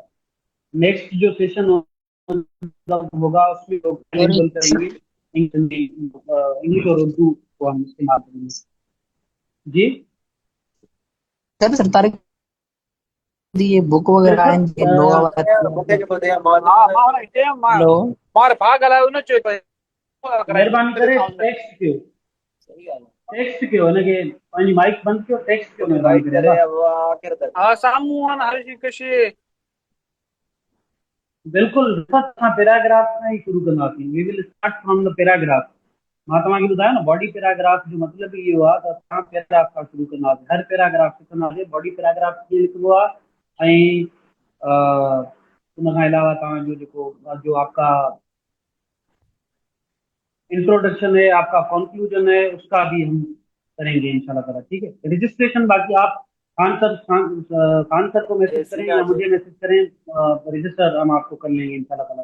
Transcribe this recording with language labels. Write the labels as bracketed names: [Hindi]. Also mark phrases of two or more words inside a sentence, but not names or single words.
[Urdu] نیکسٹ جو سیشن ہوگا اس میں لوگ bilingual کریں گے، انگلش اور اردو کو ہم استعمال کریں گے. जी سر تاریخ یہ بک وغیرہ آئیں گے لو لو [Sindhi] महिरबानी करे टेक्स्ट कयो हिनखे पंहिंजी माइक बंदि कयो, टेक्स्ट कयो महिरबानी करे। बिल्कुल असां पैराग्राफ सां ई शुरू कंदासीं। [English] we will start from the paragraph. [Sindhi] मां तव्हांखे ॿुधायो न, [English] body paragraph [Sindhi] जो मतिलबु इहो आहे त असां पैराग्राफ खां शुरू कंदासीं, हर पैराग्राफ सिखंदासीं [English] body paragraph [Sindhi] कीअं लिखिबो आहे। ऐं उन खां अलावा तव्हांजो जेको [Urdu] جو آپ کا انٹروڈکشن ہے، آپ کا کنکلوژن ہے، اس کا بھی ہم کریں گے [Arabic] إن شاء الله تعالى. [Urdu] ٹھیک ہے، رجسٹریشن باقی آپ خان سر کو میسج کریں یا مجھے میسج کریں، رجسٹر ہم آپ کو کر لیں گے [Arabic] إن شاء الله تعالى.